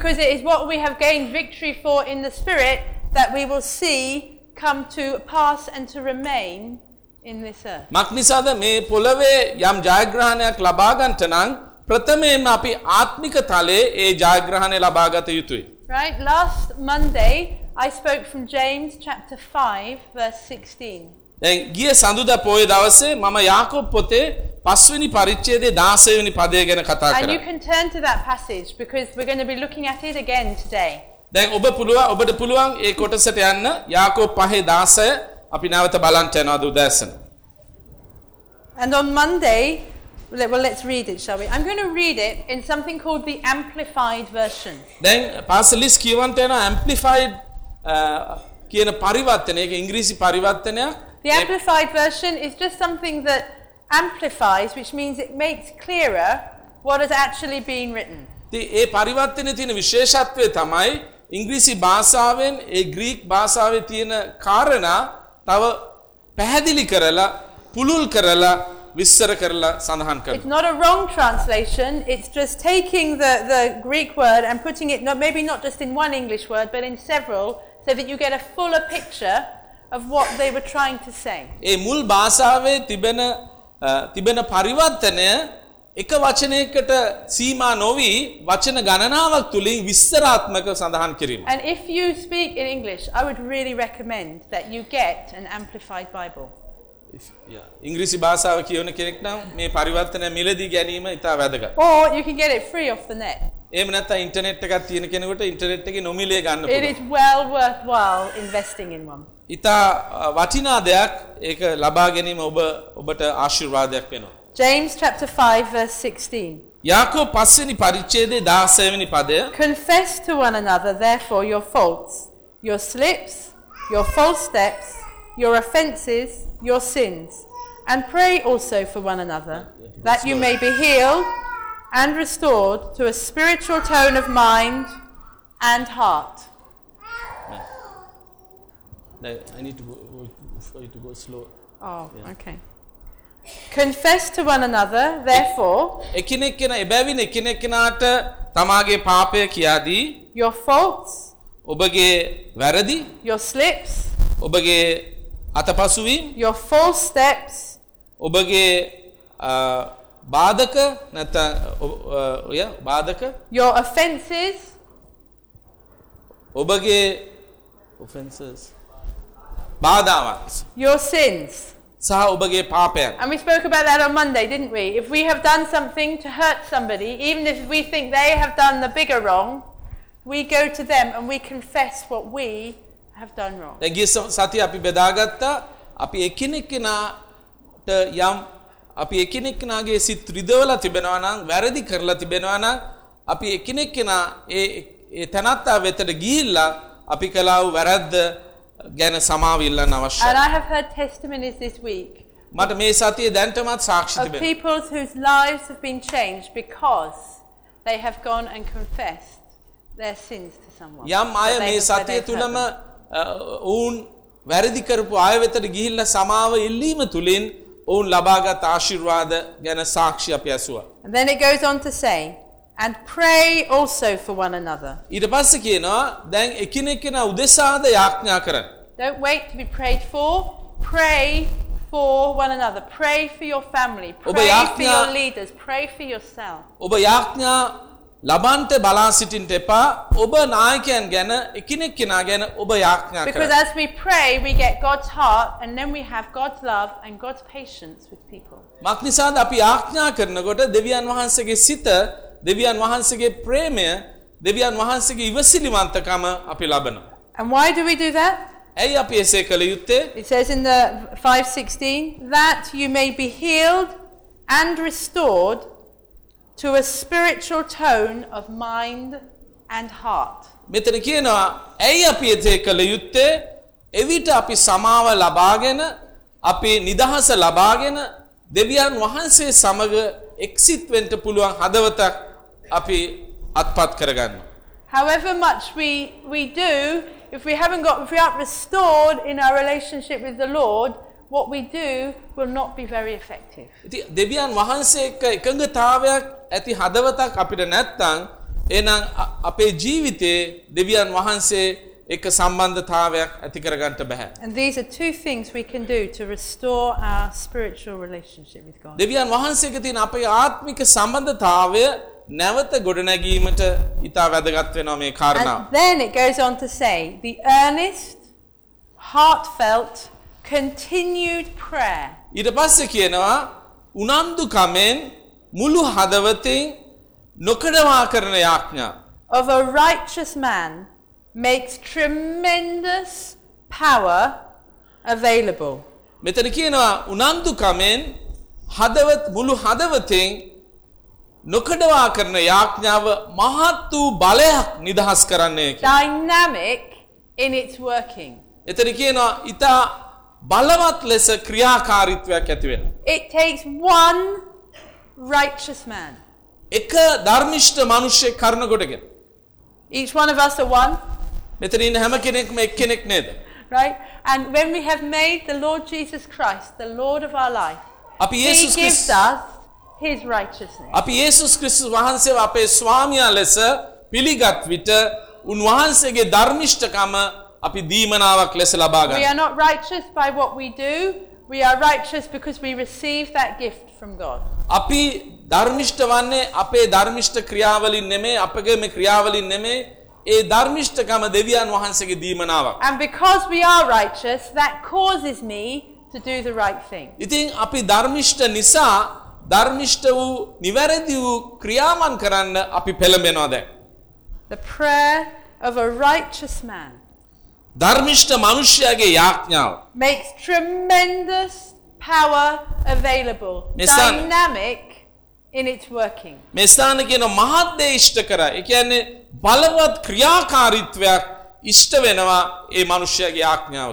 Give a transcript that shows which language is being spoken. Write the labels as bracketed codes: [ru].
[en] Because it is what we have gained victory for in the spirit that we will see come to pass and to remain in this earth. [si] මක්නිසාද මේ පොළවේ යම් ජයග්‍රහණයක් ලබා ගන්නට නම් ප්‍රථමයෙන්ම අපි ආත්මික තලයේ ඒ ජයග්‍රහණය ලබා ගත යුතුයි. [en] Right, last Monday I spoke from James chapter 5 verse 16. [si] දැන් ගිය සඳුදා පොයේ දවසේ මම යාකොබ් පොතේ 5 පරිච්ඡේදයේ 16 පදය ගැන කතා කරා. [en] And you can turn to that passage because we're going to be looking at it again today. [si] දැන් ඔබට පුළුවන් ඒ කොටසට යන්න යාකොබ් 5 16 අපි නැවත බලන්න යනවා උදෑසන. [en] And on Monday, well, let's read it, shall we? I'm going to read it in something called the Amplified Version. [si] දැන් පාසලිස් කියවන්න යන Amplified කියන පරිවර්තනය, ඒක ඉංග්‍රීසි පරිවර්තනයක්. [en] The Amplified Version is just something that amplifies, which means it makes clearer what has actually been written. [si] The පරිවර්තනයේ තියෙන විශේෂත්වය තමයි ඉංග්‍රීසි භාෂාවෙන් ඒ ග්‍රීක භාෂාවේ තියෙන කාරණා තව පැහැදිලි කරලා පුළුල් කරලා විස්තර කරලා සඳහන් කරනවා. [en] It's not a wrong translation, it's just taking the Greek word and putting it not just in one English word but in several so that you get a fuller picture of what they were trying to say. [si] ඒ මුල් භාෂාවේ තිබෙන පරිවර්තනය එක වචනයකට සීමා නොවි වචන ගණනාවක් තුලින් විස්තරාත්මක සඳහන් කිරීම. [en] And if you speak in English, I would really recommend that you get an amplified Bible. [si] ඉංග්‍රීසි භාෂාව කියවන කෙනෙක් නම් මේ පරිවර්තන මිලදී ගැනීම ඉතා වැදගත්. [en] Or you can get it free off the net. [si] එහෙම නැත්නම් ඉන්ටර්නෙට් එකක් තියෙන කෙනෙකුට ඉන්ටර්නෙට් එකේ නොමිලේ ගන්න පුළුවන්. [en] It is well worthwhile investing in one. [si] ඉතා වටිනා දෙයක් ඒක ලබා ගැනීම ඔබට ආශිර්වාදයක් වෙනවා. [en] James chapter 5 verse 16. [si] යාකොබ් 5 පරිච්ඡේදයේ 16 පදය. [en] Confess to one another therefore your faults, your slips, your false steps, your offenses, your sins, and pray also for one another that you may be healed and restored to a spiritual tone of mind and heart. I need to go for you to go slow. Okay. Confess to one another, therefore, [si] එකිනෙකන එබැවින් එකිනෙකනට තමාගේ පාපය කියාදී, [en] your faults, [si] ඔබගේ වැරදි, [en] your slips, [si] ඔබගේ අතපසුවීම්, [en] your false steps, [si] ඔබගේ බාධක නැත්නම් ඔය බාධක [en] your offenses [si] ඔබගේ offenses බාධාවත් [en] your sins [si] සහ ඔබගේ පාපයන් [en] and we spoke about that on Monday didn't we if we have done something to hurt somebody even if we think they have done the bigger wrong we go to them and we confess what we have done wrong [si] දැන් ගිය සතිය අපි බෙදාගත්තා අපි එකිනෙකට යම් අපි එකිනෙකනාගේ සිත් රිදවලා තිබෙනවා නම් වැරදි කරලා තිබෙනවා නම් අපි එකිනෙකනා ඒ තනත්තා වෙතට ගිහිල්ලා අපි කළා වූ වැරද්ද ගැන සමාව ඉල්ලන්න අවශ්‍යයි. [en] And I have heard testimonies this week. [si] මට මේ සතියේ දැන්ටමත් සාක්ෂි තිබෙනවා. [en] Of people whose lives have been changed because they have gone and confessed their sins to someone. [si] යම් අය මේ සතියේ තුලම ඌන් වැරදි කරපු අය වෙතට ගිහිල්ලා සමාව ඉල්ලීම තුලින් ඔවුන් ලබාගත් ආශිර්වාද ගැන සාක්ෂි අපි ඇසුවා. [en] And then it goes on to say and pray also for one another. [si] ඊට පස්සේ කියනවා දැන් එකිනෙකනා උදෙසාද යාඥා කරන්න. [en] Don't wait to be prayed for. Pray for one another. Pray for your family. Pray for your leaders. Pray for yourself. [si] ඔබ යාඥා ලබන්ට බලා සිටින්න එපා. ඔබ නායකයන් ගැන එකිනෙකනා ගැන ඔබ යාඥා කරන්න. [en] Because as we pray we get God's heart and then we have God's love and God's patience with people. [si] මක්නිසාද අපි යාඥා කරනකොට දෙවියන් වහන්සේගේ සිත දෙවියන් වහන්සේගේ ප්‍රේමය දෙවියන් වහන්සේගේ ඉවසිලිවන්තකම අපි ලබනවා. [en] And why do we do that? [si] ඇයි අපි එසේ කළ යුත්තේ? [en] It says in the 5:16 that you may be healed and restored to a spiritual tone of mind and heart. [si] මෙතන කියනවා ඇයි අපි එසේ කළ යුත්තේ? එවිට අපි සමාව ලබාගෙන අපි නිදහස ලබාගෙන දෙවියන් වහන්සේ සමග එක්සිට වෙන්න පුළුවන් හදවතක් අපි අත්පත් කරගන්න. [en] However much we do if we haven't got if we aren't restored in our relationship with the Lord what we do will not be very effective. [si] දෙවියන් වහන්සේ එක්ක එකඟතාවයක් ඇති හදවතක් අපිට නැත්නම් එහෙනම් අපේ ජීවිතේ දෙවියන් වහන්සේ එක්ක සම්බන්ධතාවයක් ඇති කරගන්න බෑ. [en] And these are two things we can do to restore our spiritual relationship with God. [si] දෙවියන් වහන්සේක තියෙන අපේ ආත්මික සම්බන්ධතාවය නැවත ගොඩනැගීමට ඉතා වැදගත් වෙනවා මේ කාරණාව. [en] And then it goes on to say the earnest heartfelt continued prayer. [si] ඊට පස්සේ කියනවා උනන්දුකමෙන් මුළු හදවතින් නොකඩවා කරන යාඥා. [en] Of a righteous man makes tremendous power available. [si] මෙතන කියනවා උනන්දුකමෙන් හදවත් මුළු හදවතින් නොකඩවා කරන යාඥාව මහත් වූ බලයක් නිදහස් කරන්නේ කියලා. [en] Dynamic in its working. [si] එතන කියනවා ඉතා බලවත් ලෙස ක්‍රියාකාරීත්වයක් ඇති වෙන. [en] It takes one righteous man. [si] එක ධර්මිෂ්ඨ මිනිසෙක් කරන කොටගෙන. [en] Each one of us are one. [si] මෙතන ඉන්න හැම කෙනෙක්ම එක්කෙනෙක් නේද? [en] Right? And when we have made the Lord Jesus Christ the Lord of our life. [si] අපි යේසුස් [en] ක්‍රිස්තුස් his righteousness. [si] අපි යේසුස් ක්‍රිස්තුස් වහන්සේව අපේ ස්වාමියා ලෙස පිළිගත් විට උන් වහන්සේගේ ධර්මිෂ්ඨකම අපි දීමනාවක් ලෙස ලබා ගන්නවා. [en] We are not righteous by what we do. We are righteous because we receive that gift from God. [si] අපි ධර්මිෂ්ඨ වන්නේ අපේ ධර්මිෂ්ඨ ක්‍රියාවලින් නෙමෙයි අපගේ මේ ක්‍රියාවලින් නෙමෙයි ඒ ධර්මිෂ්ඨකම දෙවියන් වහන්සේගේ දීමනාවක්. [en] And because we are righteous that causes me to do the right thing. [si] ඉතින් අපි ධර්මිෂ්ඨ නිසා ධර්මිෂ්ඨ වූ නිවැරදි වූ ක්‍රියාමන් කරන්න අපි පෙළඹෙනවා දැන්. [en] The prayer of a righteous man [si] ධර්මිෂ්ඨ මිනිසයාගේ යාඥාව [en] makes tremendous power available dynamic in its working [si] මෙස්තන කියන මහත් දේ ඉෂ්ට කරා ඒ කියන්නේ බලවත් ක්‍රියාකාරීත්වයක් ඉෂ්ට වෙනවා ඒ මිනිසයාගේ යාඥාව